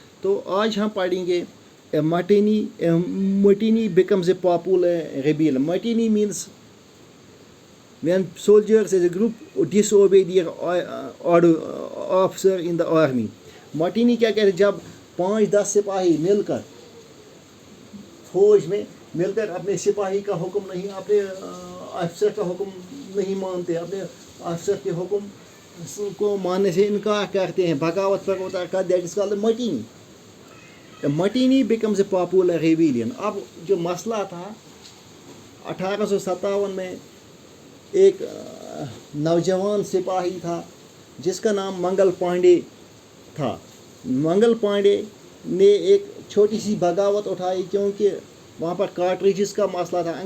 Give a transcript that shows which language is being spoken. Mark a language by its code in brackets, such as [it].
[ur] تو آج ہم پڑھیں گے [en] Mutiny becomes a popular rebel. Mutiny means when soldiers as a group disobey their order officer in the army. [ur] Mutiny کیا کہتے ہیں, جب 5-10 سپاہی مل کر فوج میں مل کر اپنے سپاہی کا حکم نہیں, اپنے افسر کا حکم نہیں مانتے, اپنے افسر کے حکم کو ماننے سے انکار کرتے ہیں, بغاوت پر اتر کر, [en] that is called [ur] mutiny. [en] Mutiny becomes a popular rebellion. [ur] اب جو مسئلہ تھا 1857 میں ایک نوجوان سپاہی تھا جس کا نام منگل پانڈے تھا. منگل پانڈے نے ایک چھوٹی سی بغاوت اٹھائی کیونکہ وہاں پر کارٹریجز کا مسئلہ تھا.